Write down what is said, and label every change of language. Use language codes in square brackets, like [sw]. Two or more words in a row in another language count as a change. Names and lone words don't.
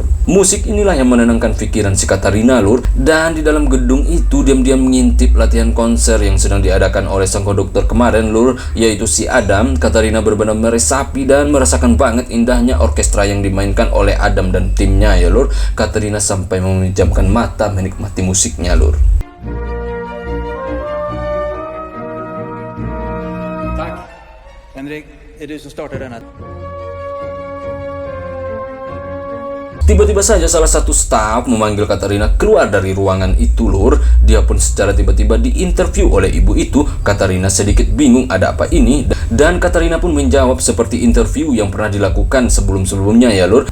[id] Musik inilah yang menenangkan pikiran si Katarina, lur. Dan di dalam gedung itu diam-diam mengintip latihan konser yang sedang diadakan oleh sang konduktor kemarin, lur, yaitu si Adam. Katarina benar-benar meresapi dan merasakan banget indahnya orkestra yang dimainkan oleh Adam dan timnya ya, lur. Katarina sampai memejamkan mata menikmati musiknya, lur. [sv] Tack. Henrik, är du som startar denna? [id] Tiba-tiba saja salah satu staf memanggil Katarina keluar dari ruangan itu, lur. Dia pun secara tiba-tiba diinterview oleh ibu itu. Katarina sedikit bingung ada apa ini, dan Katarina pun menjawab seperti interview yang pernah dilakukan sebelum-sebelumnya ya, lur.